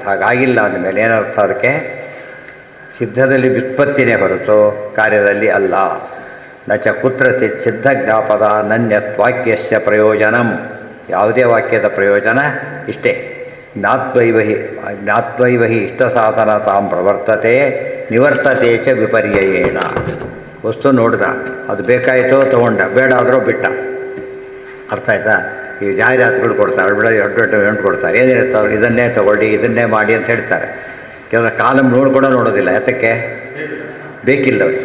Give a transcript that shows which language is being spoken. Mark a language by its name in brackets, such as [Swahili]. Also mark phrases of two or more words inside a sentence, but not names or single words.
[Kannada] ಹಾಗಾಗಿಲ್ಲ ಅಂದಮೇಲೆ ಏನರ್ಥ? ಅದಕ್ಕೆ ಸಿದ್ಧದಲ್ಲಿ ವ್ಯುತ್ಪತ್ತಿನೇ ಹೊರತು ಕಾರ್ಯದಲ್ಲಿ ಅಲ್ಲ. [Sanskrit] ನಚ ಕುತ್ರಚಿತ್ ಸಿದ್ಧ ಜ್ಞಾಪದ ನನ್ಯತ್ ವಾಕ್ಯಸ್ಯ ಪ್ರಯೋಜನಂ. [Kannada] ಯಾವುದೇ ವಾಕ್ಯದ ಪ್ರಯೋಜನ ಇಷ್ಟೇ. [Sanskrit] ಜ್ಞಾತ್ವೈವ ಹಿ ಇಷ್ಟ ಸಾಧನ ತಾಂ ಪ್ರವರ್ತತೆ ನಿವರ್ತತೆ ಚ ವಿಪರ್ಯಯೇಣ. [Kannada] ವಸ್ತು ನೋಡ್ದ, ಅದು ಬೇಕಾಯಿತೋ ತೊಗೊಂಡ, ಬೇಡ ಆದರೂ ಬಿಟ್ಟ. ಅರ್ಥ ಆಯ್ತಾ? ಈ ಜಾಹೀರಾತುಗಳು ಕೊಡ್ತಾರೆ, ಅಡ್ವರ್ಟೈಸ್ಮೆಂಟ್ ಕೊಡ್ತಾರೆ, ಏನಿರ್ತಾವೆ ಇದನ್ನೇ ತೊಗೊಳ್ಳಿ, ಇದನ್ನೇ ಮಾಡಿ ಅಂತ ಹೇಳ್ತಾರೆ. ಕೆಲವು ಕಾಲಮ್ ನೋಡೋದಿಲ್ಲ. ಯಾತಕ್ಕೆ? ಬೇಕಿಲ್ಲ ಅವ್ರಿಗೆ.